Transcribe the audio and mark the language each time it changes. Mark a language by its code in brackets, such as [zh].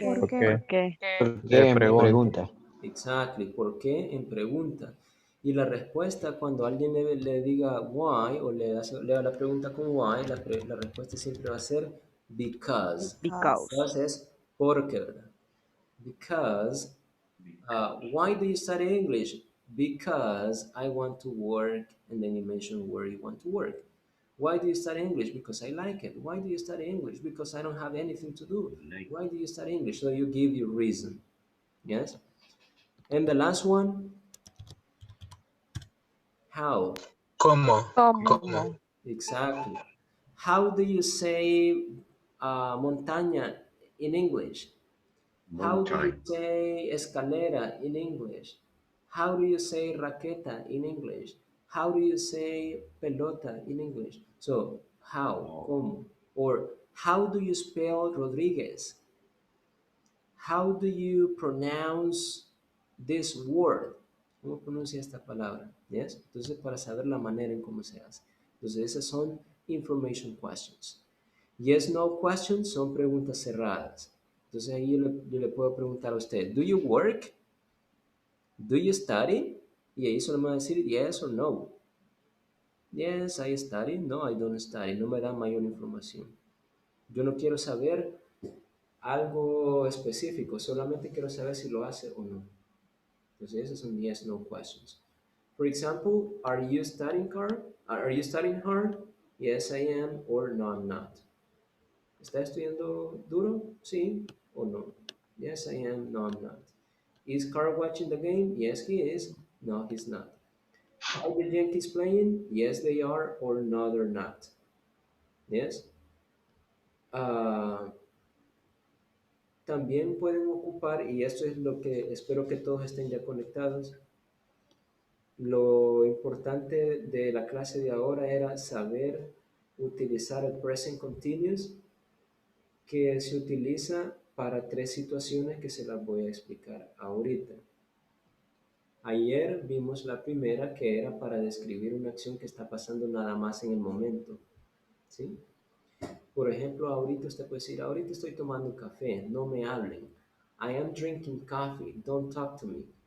[es] ¿Por qué? ¿Por qué? Pregunta. [en] Exactly. [es] ¿Por qué? En pregunta. Y la respuesta cuando alguien le diga why o le da la pregunta con why, la respuesta siempre va a ser because. Because es porque, ¿verdad? [en] Because, why do you study English? Because I want to work, and then you mention where you want to work. Why do you study English? Because I like it. Why do you study English? Because I don't have anything to do. Why do you study English? So you give your reason. Yes? And the last one, how? [es] ¿Cómo? ¿Cómo? [en] Exactly. How do you say montaña in English? How do you Mountain. say escalera in English? How do you say raqueta in English? How do you say pelota in English? So, how, como, or how do you spell Rodriguez? How do you pronounce this word? [es] ¿Cómo pronuncia esta palabra? [en] Yes? [es] Entonces, para saber la manera en cómo se hace. Entonces, esas son information questions. Yes, no questions son preguntas cerradas. Entonces, ahí yo le puedo preguntar a usted, [en] ¿do you work? ¿Do you study? [es] Y ahí solo me va a decir [en] yes or no. Yes, I study. No, I don't study. [es] No me da mayor información. Yo no quiero saber algo específico, solamente quiero saber si lo hace o no. Entonces, esos son yes, no questions. [en] For example, are you studying hard? Are you studying hard? Yes, I am, or no, I'm not. ¿Está estudiando duro? Sí o no. Yes, I am, no, I'm not. Is Carl watching the game? Yes, he is. No, he's not. Are the Yankees playing? Yes, they are, or no, they're not. Yes. [es] También pueden ocupar, y esto es lo que espero que todos estén ya conectados, lo importante de la clase de ahora era saber utilizar el present continuous, que se utiliza para 3 situaciones que se las voy a explicar ahorita. Ayer vimos la primera, que era para describir una acción que está pasando nada más en el momento, ¿sí? Por ejemplo, ahorita usted puede decir, ahorita estoy tomando café, no me hablen. [en] I am drinking coffee, don't talk to me.